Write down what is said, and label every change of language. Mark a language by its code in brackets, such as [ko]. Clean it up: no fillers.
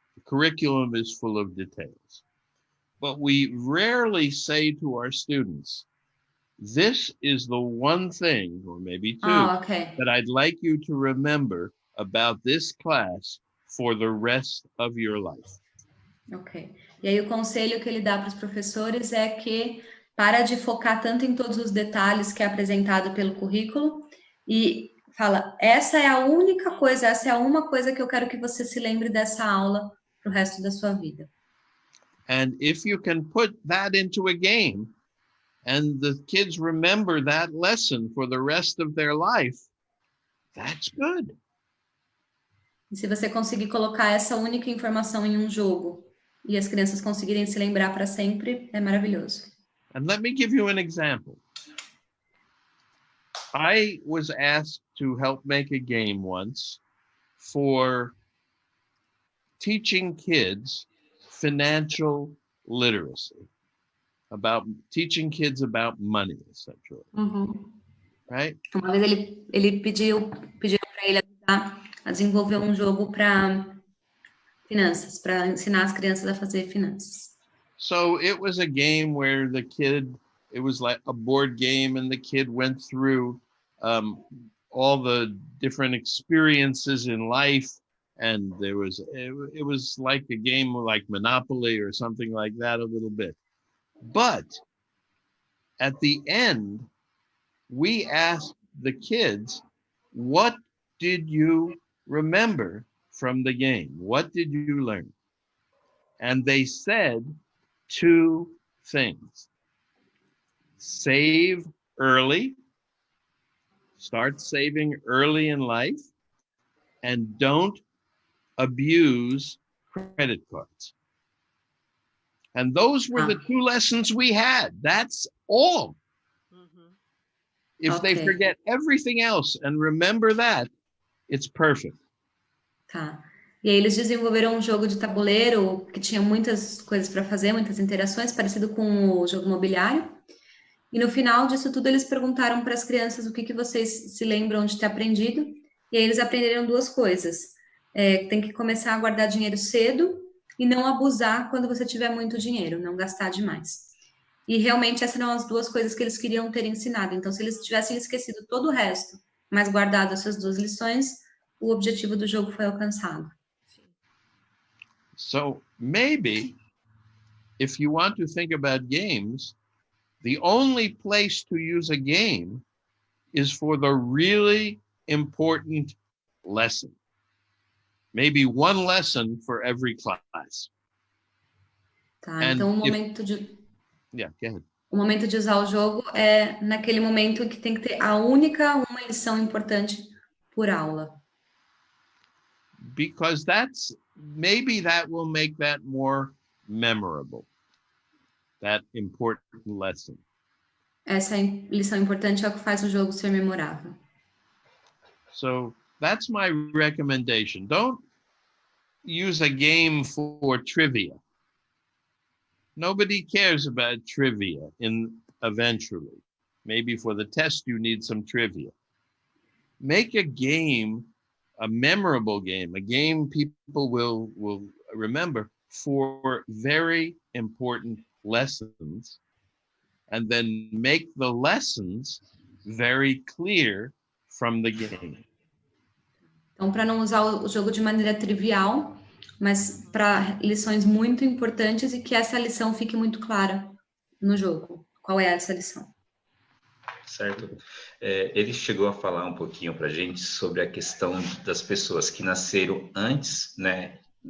[en] The curriculum is full of details. But we rarely say to our students, this is the one thing, or maybe two, that I'd like you to remember about this class for the rest of your life. Ok. [pt] E aí o conselho que ele dá para os professores é que para de focar tanto em todos os detalhes que é apresentado pelo currículo e fala, essa é a única coisa, essa é a uma coisa que eu quero que você se lembre dessa aula para o resto da sua vida. [en] And if you can put that into a game and the kids remember that lesson for the rest of their life, that's good. [pt] E se você conseguir colocar essa única informação em um jogo e as crianças conseguirem se lembrar para sempre, é maravilhoso. [en] And let me give you an example. I was asked to help make a game once for teaching kids financial literacy, about teaching kids about money, essentially. Right? [pt] Uma vez ele pediu para ele ajudar a desenvolver um jogo para finanças, para ensinar as crianças a fazer finanças. [en] So it was a game where it was like a board game, and the kid went through all the different experiences in life. And it was like a game like Monopoly or something like that a little bit. But at the end, we asked the kids, what did you remember from the game? What did you learn? And they said two things. Save early. Start saving early in life. And don't abuse credit cards. And those were the two lessons we had. That's all. If they forget everything else and remember that, it's perfect. [pt] Tá. E aí eles desenvolveram um jogo de tabuleiro que tinha muitas coisas para fazer, muitas interações, parecido com o jogo imobiliário. E no final disso tudo, eles perguntaram para as crianças o que vocês se lembram de ter aprendido. E aí eles aprenderam duas coisas. Tem que começar a guardar dinheiro cedo e não abusar quando você tiver muito dinheiro, não gastar demais. E realmente essas eram as duas coisas que eles queriam ter ensinado. Então, se eles tivessem esquecido todo o resto, mas guardado essas duas lições, o objetivo do jogo foi alcançado. [en] So maybe if you want to think about games, the only place to use a game is for the really important lesson. Maybe one lesson for every class. [pt] Tá, então [en] Yeah, go ahead. [pt] O momento de usar o jogo é naquele momento em que tem que ter uma lição importante por aula. [en] Because maybe that will make that more memorable. That important lesson. [pt] Essa lição importante é o que faz o jogo ser memorável. [en] So that's my recommendation. Don't use a game for trivia. Nobody cares about trivia eventually. Maybe for the test you need some trivia. Make a game, a memorable game, a game people will remember for very important lessons, and then make the lessons very clear from the game. [pt] Então, para não usar o jogo de maneira trivial, mas para lições muito importantes e que essa lição fique muito clara no jogo. Qual é essa lição? Certo. Ele chegou a falar um pouquinho para a gente sobre a questão das pessoas que nasceram antes, né?